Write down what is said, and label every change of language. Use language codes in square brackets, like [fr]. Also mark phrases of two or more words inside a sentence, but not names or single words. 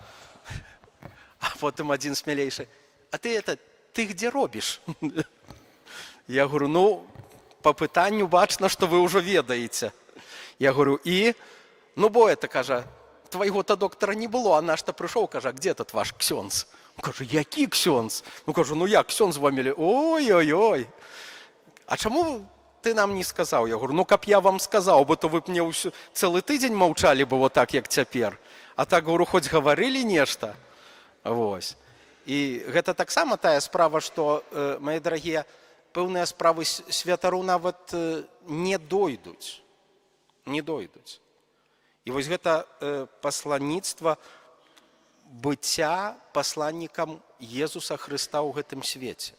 [ru] А потом один смелейший, а ты где робишь? Я говорю, ну, по [be] пытанню бачно, [ru] что вы уже ведаете. Я говорю, ну, бо это, кажа, твоего-то доктора не было, а наш-то пришел, кажа, а где тут ваш ксёндз? Он кажа, який ксёндз? Ну, кажу, ну як, ксёндз вами, ой-ой-ой. А чему ты нам не сказал? Я говорю, ну, каб я вам сказал, бо то вы б мне целый тыдзень маўчалі бы вот так, [be] як цяпер. [ru] А так, говорю, хоть говорили нешта. Вось. [be] І гэта таксама тая справа, што, мои дарагія, пэўныя справы святару нават не дойдуць. Не дойдуць. І вось гэта пасланніцтва быцця пасланнікам Езуса Хрыста ў гэтым свеце.